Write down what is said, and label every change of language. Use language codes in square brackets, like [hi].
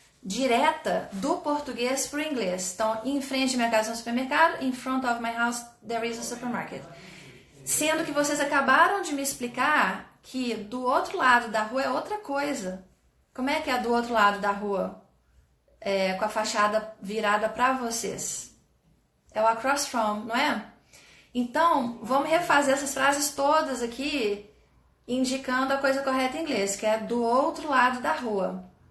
[pt] Direta do português para o inglês. Então, em frente à minha casa tem um supermercado. [en] In front of my house there is a supermarket. [pt] Sendo que vocês acabaram de me explicar que do outro lado da rua é outra coisa. Como é que é do outro lado da rua? Com a fachada virada para vocês. É o across from, não é? Então, vamos refazer essas frases todas aqui, indicando a coisa correta em inglês, que é do outro lado da rua.